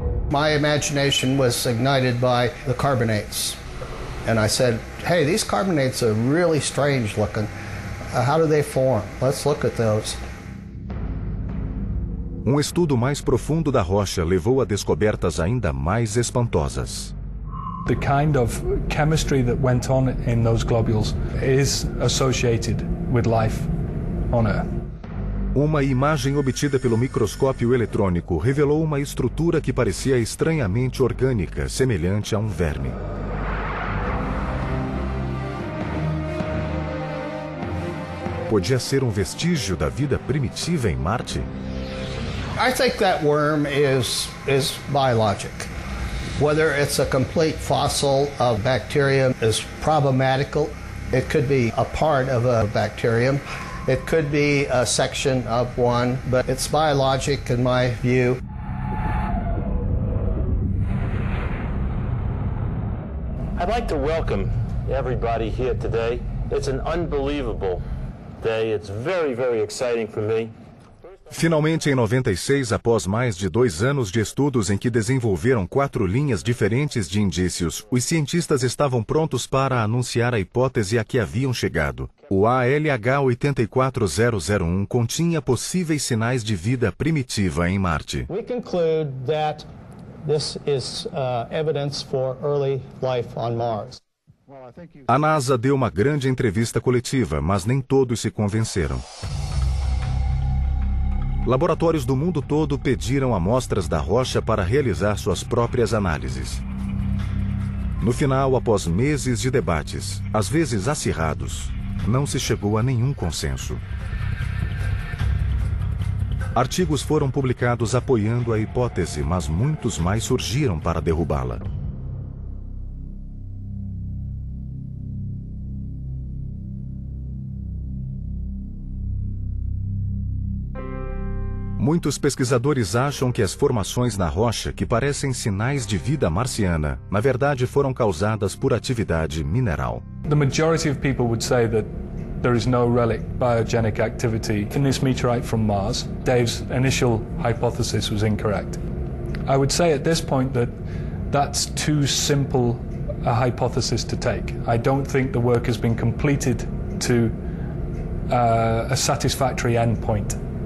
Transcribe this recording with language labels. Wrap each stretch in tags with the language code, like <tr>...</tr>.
<en>My imagination was ignited by the carbonates. And I said, hey, these carbonates are really strange looking. How do they form? Let's look at those.</en> <pt>Um estudo mais profundo da rocha levou a descobertas ainda mais espantosas.</pt> <en>The kind of chemistry that went on in those globules is associated with life on Earth.</en> <pt>Uma imagem obtida pelo microscópio eletrônico revelou uma estrutura que parecia estranhamente orgânica, semelhante a um verme. Podia ser um vestígio da vida primitiva em Marte?</pt> <en>I think that worm is biologic. Whether it's a complete fossil of bacterium is problematical. It could be a part of a bacterium. It could be a section of one, but it's biologic in my view. I'd like to welcome everybody here today. It's an unbelievable day. It's very, very exciting for me.</en> <pt>Finalmente, em 96, após mais de 2 anos de estudos em que desenvolveram 4 linhas diferentes de indícios, os cientistas estavam prontos para anunciar a hipótese a que haviam chegado. O ALH84001 continha possíveis sinais de vida primitiva em Marte.</pt> <en>We conclude that this is evidence for early life on Mars.</en> <pt>A NASA deu uma grande entrevista coletiva, mas nem todos se convenceram. Laboratórios do mundo todo pediram amostras da rocha para realizar suas próprias análises. No final, após meses de debates, às vezes acirrados, não se chegou a nenhum consenso. Artigos foram publicados apoiando a hipótese, mas muitos mais surgiram para derrubá-la. Muitos pesquisadores acham que as formações na rocha, que parecem sinais de vida marciana, na verdade foram causadas por atividade mineral.</pt> <en>The majority of people would say that there is no relic biogenic activity in this meteorite from Mars. Dave's initial hypothesis was incorrect. I would say at this point that that's too simple a hypothesis to take. I don't think the work has been completed to a satisfactory end point.</en>